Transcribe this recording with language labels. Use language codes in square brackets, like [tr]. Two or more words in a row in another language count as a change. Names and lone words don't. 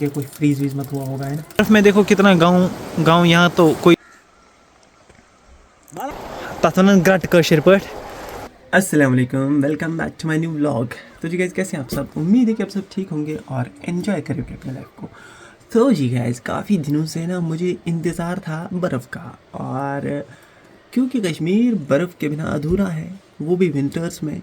[hi] ये कोई फ्रीज वीज मत हुआ होगा है ना। बर्फ में देखो कितना गाँव यहाँ तो कोई [ks] तथन ग्रट कशिर पट। [ar] السلام عليكم, [en] welcome back to my new vlog. [hi] तो जी गाइस कैसे हैं आप सब? उम्मीद है कि आप सब ठीक होंगे और एंजॉय करेंगे अपने लाइफ को। तो जी गाइस काफ़ी दिनों से ना मुझे इंतज़ार था बर्फ़ का, और क्योंकि कश्मीर बर्फ़ के बिना अधूरा है, वो भी विंटर्स में।